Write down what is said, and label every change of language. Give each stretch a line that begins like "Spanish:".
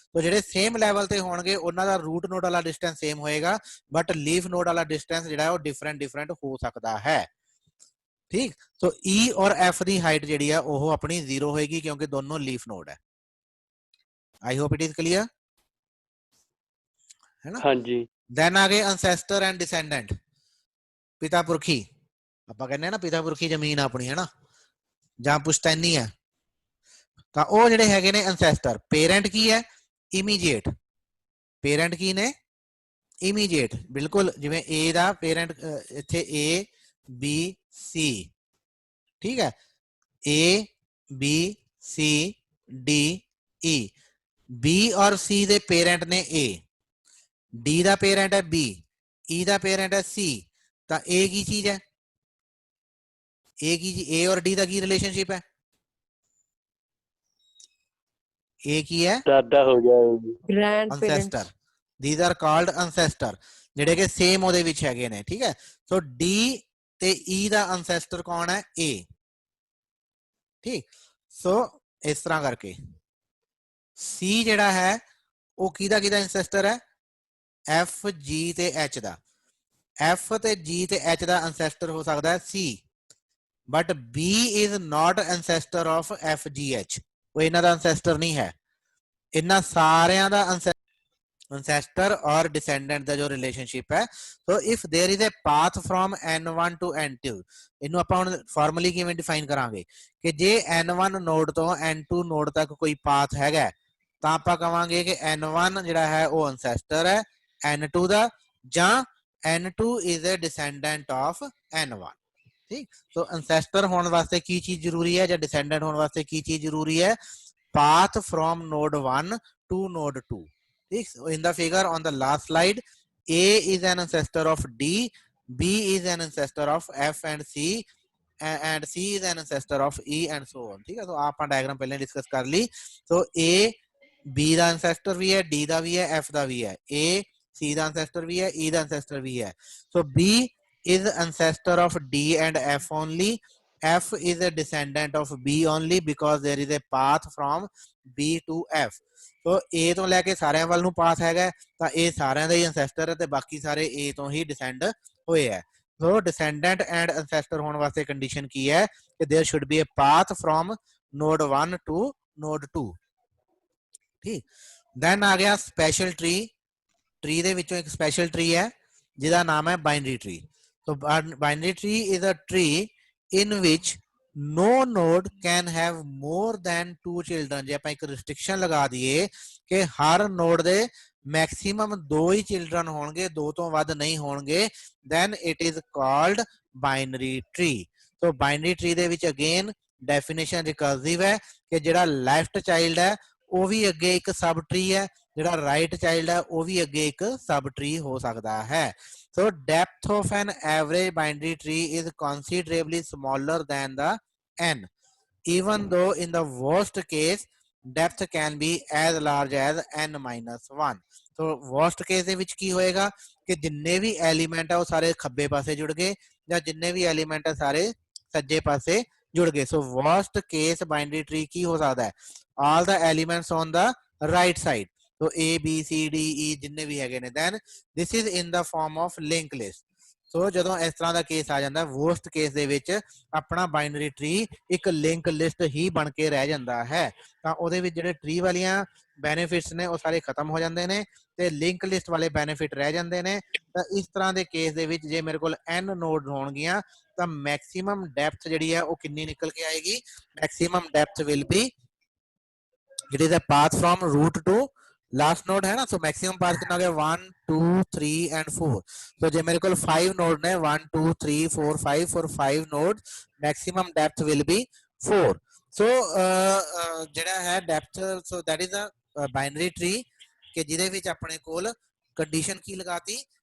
Punjabi: तो ਜਿਹੜੇ same level ਤੇ ਹੋਣਗੇ ਉਹਨਾਂ ਦਾ ਰੂਟ ਨੋਡ ਵਾਲਾ ਡਿਸਟੈਂਸ ਸੇਮ ਹੋਏਗਾ, ਬਟ ਲੀਫ ਨੋਡ ਵਾਲਾ ਡਿਸਟੈਂਸ ਜਿਹੜਾ ਉਹ ਡਿਫਰੈਂਟ ਹੋ ਸਕਦਾ ਹੈ। ਠੀਕ, ਸੋ E ਔਰ F ਦੀ ਹਾਈਟ ਜਿਹੜੀ ਹੈ ਉਹ ਆਪਣੀ 0 ਹੋਏਗੀ ਕਿਉਂਕਿ ਦੋਨੋਂ ਲੀਫ ਨੋਡ ਹੈ।
English: I hope it is clear, है ना।
Punjabi: ਹਾਂਜੀ।
English: Then आगे ancestor and descendant, पिता पुरखी।
Punjabi: ਆਪਾਂ ਕਹਿੰਦੇ ਆ ਨਾ ਪਿਤਾ ਪੁਰਖੀ ਜ਼ਮੀਨ ਆਪਣੀ, ਹੈ ਨਾ, ਜਾਂ ਪੁਸ਼ਤੈਨੀ ਹੈ, ਤਾਂ ਉਹ ਜਿਹੜੇ ਹੈਗੇ ਨੇ ancestor। ਪੇਰੈਂਟ ਕੀ ਹੈ, ਇਮੀਡੀਏਟ। ਪੇਰੈਂਟ ਕੀ ਨੇ, ਇਮੀਡੀਏਟ। ਬਿਲਕੁਲ ਜਿਵੇਂ A ਦਾ ਪੇਰੈਂਟ ਇੱਥੇ A B C, ਠੀਕ ਹੈ, A B C D E। B ਔਰ C ਦੇ ਪੇਰੈਂਟ ਨੇ A, D ਦਾ ਪੇਰੈਂਟ ਹੈ B, E ਦਾ ਪੇਰੈਂਟ ਹੈ C। ਤਾਂ A ਕੀ ਚੀਜ਼ ਹੈ, A की A और D ਦਾ ਕੀ ਰਿਲੇਸ਼ਨਸ਼ਿਪ ਹੈ, A ਕੀ ਹੈ, ਦਾਦਾ ਹੋ ਗਿਆ, ancestor।
English: these are called ancestor
Punjabi: ਜਿਹੜੇ ਕਿ ਸੇਮ ਉਹਦੇ ਵਿੱਚ ਹੈਗੇ ਨੇ। ਠੀਕ ਹੈ, ਸੋ D ਤੇ E ਦਾ ਅਨਸੈਸਟਰ ਕੌਣ ਹੈ A। ਠੀਕ, ਸੋ ਇਸ ਤਰ੍ਹਾਂ ਕਰਕੇ C ਜਿਹੜਾ ਹੈ ਉਹ ਕਿਹਦਾ ਅਨਸੈਸਟਰ ਹੈ F G ਤੇ H ਦਾ। F ਤੇ G ਤੇ H ਦਾ ਅਨਸੈਸਟਰ ਹੋ ਸਕਦਾ ਹੈ C, but
English: B is not ancestor of F G H।
Punjabi: ਉਹ ਇਹਨਾਂ ਦਾ ਅਨਸੈਸਟਰ ਨਹੀਂ ਹੈ। ਇਹਨਾਂ ਸਾਰਿਆਂ ਦਾ ancestor और descendant ਦਾ ਜੋ ਰਿਲੇਸ਼ਨਸ਼ਿਪ ਹੈ। ਸੋ if there is a path from n1 to n2, ਇਹਨੂੰ ਆਪਾਂ ਹੁਣ ਫਾਰਮਲੀ ਕਿਵੇਂ ਡਿਫਾਈਨ ਕਰਾਂਗੇ ਕਿ ਜੇ n1 ਨੋਡ ਤੋਂ n2 ਨੋਡ ਤੱਕ ਕੋਈ ਪਾਥ ਹੈਗਾ ਤਾਂ ਆਪਾਂ ਕਵਾਂਗੇ ਕਿ n1 ਜਿਹੜਾ ਹੈ ਉਹ ancestor ਹੈ n2 ਦਾ, ਜਾਂ
English: n2 is a descendant of n1।
Punjabi: ਠੀਕ, ਸੋ ancestor ਹੋਣ ਵਾਸਤੇ ਕੀ ਚੀਜ਼ ਜ਼ਰੂਰੀ ਹੈ ਜਾਂ descendant ਹੋਣ ਵਾਸਤੇ ਕੀ ਚੀਜ਼ ਜ਼ਰੂਰੀ ਹੈ?
English: path from node 1 to node 2। So in the figure on the last slide, A is an ancestor of D, B is an ancestor of F and C, and C is an ancestor of E and so on।
Hindi: ठीक है, तो आप diagram पहले discuss कर ली। तो A B ਦਾ ancestor भी है, D ਦਾ भी है, F ਦਾ भी है। A C ਦਾ ancestor भी है, E ਦਾ ancestor भी है।
English: So B is ancestor of D and F only। F is a descendant of B only because there is a path from B to F।
Punjabi: तो A ਤੋਂ ਲੈ ਕੇ ਸਾਰਿਆਂ ਵੱਲ ਨੂੰ ਪਾਥ ਹੈਗਾ ਤਾਂ ਇਹ ਸਾਰਿਆਂ ਦਾ ਹੀ ਅਨਸੈਸਟਰ ਹੈ ਤੇ ਬਾਕੀ ਸਾਰੇ A ਤੋਂ ਹੀ ਡਿਸੈਂਡ ਹੋਏ ਹੈ। ਸੋ ਡਿਸੈਂਡੈਂਟ ਐਂਡ ਅਨਸੈਸਟਰ ਹੋਣ ਵਾਸਤੇ ਕੰਡੀਸ਼ਨ ਕੀ ਹੈ ਕਿ
English: There should be a path from node 1 to node 2।
Punjabi: ਠੀਕ, ਦੈਨ ਆ ਗਿਆ ਸਪੈਸ਼ਲ ਟਰੀ। ਟਰੀ ਦੇ ਵਿੱਚੋਂ ਇੱਕ ਸਪੈਸ਼ਲ ਟਰੀ ਹੈ ਜਿਹਦਾ ਨਾਮ ਹੈ binary tree.
English: So binary tree is a tree in which no node can have more than 2 children।
Punjabi: ਜੇ ਆਪਾਂ ਇੱਕ ਰਿਸਟ੍ਰਿਕਸ਼ਨ ਲਗਾ ਦਈਏ ਕਿ ਹਰ ਨੋਡ ਦੇ ਮੈਕਸਿਮਮ 2 ਹੀ ਚਿਲਡਰਨ ਹੋਣਗੇ, 2 ਤੋਂ ਵੱਧ ਨਹੀਂ ਹੋਣਗੇ,
English: then it is called binary tree।
Punjabi: So binary tree ਦੇ ਵਿੱਚ ਅਗੇਨ ਡੈਫੀਨੇਸ਼ਨ ਰਿਕਰਸਿਵ ਹੈ ਕਿ ਜਿਹੜਾ ਲੈਫਟ ਚਾਈਲਡ ਹੈ ਉਹ ਵੀ ਅੱਗੇ ਇੱਕ ਸਬ ਟਰੀ ਹੈ, ਜਿਹੜਾ ਰਾਈਟ ਚਾਈਲਡ ਹੈ ਉਹ ਵੀ ਅੱਗੇ ਇੱਕ ਸਬ ਟਰੀ ਹੋ ਸਕਦਾ ਹੈ।
English: So depth of an average binary tree is considerably smaller than the n, even though in the worst case depth can be as large as n minus 1।
Punjabi: So worst case ਦੇ ਵਿੱਚ ਕੀ ਹੋਏਗਾ ਕਿ ਜਿੰਨੇ ਵੀ element ਆ ਉਹ ਸਾਰੇ ਖੱਬੇ ਪਾਸੇ ਜੁੜ ਗਏ ਜਾਂ ਜਿੰਨੇ ਵੀ ਐਲੀਮੈਂਟ ਆ ਸਾਰੇ ਸੱਜੇ ਪਾਸੇ ਜੁੜ ਗਏ।
English: So worst case binary tree
Punjabi: ਕੀ ਹੋ ਸਕਦਾ ਹੈ?
English: all the elements on the right side। so A B C D E
Punjabi: ਜਿੰਨੇ ਵੀ ਹੈਗੇ ਨੇ,
English: then this is in the form of linked list।
Punjabi: ਸੋ ਜਦੋਂ ਇਸ ਤਰ੍ਹਾਂ ਦਾ ਕੇਸ ਆ ਜਾਂਦਾ ਵਰਸਟ ਕੇਸ ਦੇ ਵਿੱਚ ਆਪਣਾ ਬਾਈਨਰੀ ਟਰੀ ਇੱਕ ਲਿੰਕ ਲਿਸਟ ਹੀ ਬਣ ਕੇ ਰਹਿ ਜਾਂਦਾ ਹੈ, ਤਾਂ ਉਹਦੇ ਵਿੱਚ ਜਿਹੜੇ ਟਰੀ ਵਾਲੀਆਂ ਬੈਨੀਫਿਟਸ ਨੇ ਉਹ ਸਾਰੇ ਖਤਮ ਹੋ ਜਾਂਦੇ ਨੇ ਤੇ ਲਿੰਕ ਲਿਸਟ ਵਾਲੇ ਬੈਨੀਫਿਟ ਰਹਿ ਜਾਂਦੇ ਨੇ। ਤਾਂ ਇਸ ਤਰ੍ਹਾਂ ਦੇ ਕੇਸ ਦੇ ਵਿੱਚ ਜੇ ਮੇਰੇ ਕੋਲ n ਨੋਡ ਹੋਣਗੀਆਂ ਤਾਂ ਮੈਕਸਿਮਮ ਡੈਪਥ ਜਿਹੜੀ ਹੈ ਉਹ ਕਿੰਨੀ ਨਿਕਲ ਕੇ ਆਏਗੀ?
English: Maximum depth will be it is a path from root to last node है ना। So maximum path
Hindi: कितना हो गया? 1 2 3 एंड 4। तो जो मेरे को 5 नोड ने 1 2 3 4 5
English: For 5 node maximum depth will be 4।
Punjabi: सो ਜਿਹੜਾ ਹੈ depth,
English: so that is a binary tree
Punjabi: ਕਿ ਜਿਹਦੇ ਵਿੱਚ ਆਪਣੇ ਕੋਲ ਕੰਡੀਸ਼ਨ ਕੀ ਲਗਾਤੀ?